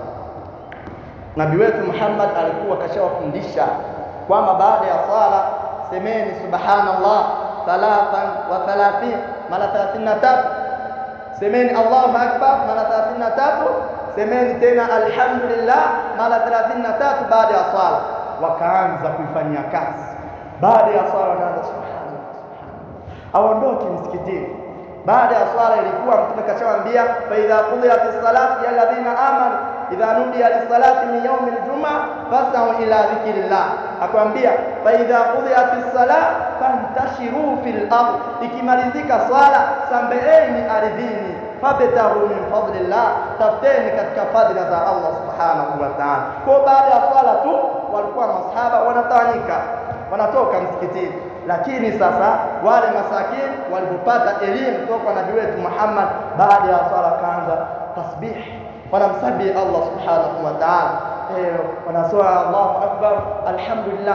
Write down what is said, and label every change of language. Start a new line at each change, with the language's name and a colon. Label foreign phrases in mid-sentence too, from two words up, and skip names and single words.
Swahili: Nabii wetu Muhammad alikuwa kashawafundisha kwamba baada ya sala semeni subhanallah 33 mara 33, semeni
Arabic: الله أكبر
Swahili: mara 33, semeni tena alhamdulillah mara 33 baada ya sala. Wakaanza kuifanyia kazi. Baada ya sala wanaanza subhanallah, aondoke msikitini. Baada ya swala ilikuwa mtume kashawaambia,
Arabic: فإذا قضيت الصلاة يا الذين آمنوا إذا نودي للصلاة من يوم الجمعة فاسعوا إلى ذكر الله.
Swahili: Akwambia
Arabic: فإذا قضيت الصلاة فانتشروا في الأرض,
Swahili: ikimalizika swala sambeeni ardhini,
Arabic: فابتغوا من فضل الله,
Swahili: tafuteni katika fadhila za Allah
Arabic: سبحانه وتعالى.
Swahili: Kwa baada ya swala tu walikuwa masahaba wanatawanyika, wanatoka msikitini. Lakini sasa wale masakini walipopata elimu kutoka kwa Nabii wetu Muhammad, baada ya swala kaanza tasbih, wanamsabihi Allah
Arabic: سبحانه وتعالى,
Swahili: wanasema
Arabic: الله أكبر الحمد لله.